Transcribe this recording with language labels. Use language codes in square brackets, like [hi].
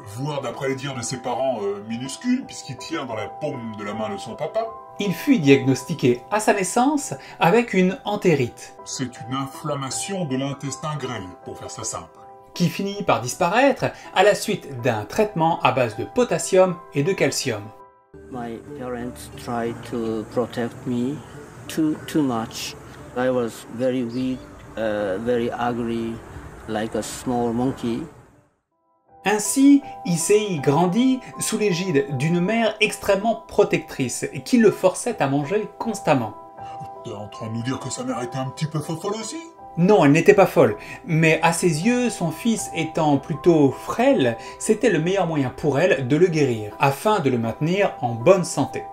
[fr] Voire d'après les dires de ses parents minuscules, puisqu'il tient dans la paume de la main de son papa, il fut diagnostiqué à sa naissance avec une entérite, c'est une inflammation de l'intestin grêle, pour faire ça simple. qui finit par disparaître à la suite d'un traitement à base de potassium et de calcium. [en] My parents tried to protect me too much. I was very weak, very ugly, like a small monkey. [fr] Ainsi, Issei grandit sous l'égide d'une mère extrêmement protectrice qui le forçait à manger constamment. T'es en train de nous dire que sa mère était un petit peu folle aussi? Non, elle n'était pas folle, mais à ses yeux, son fils étant plutôt frêle, c'était le meilleur moyen pour elle de le guérir, afin de le maintenir en bonne santé.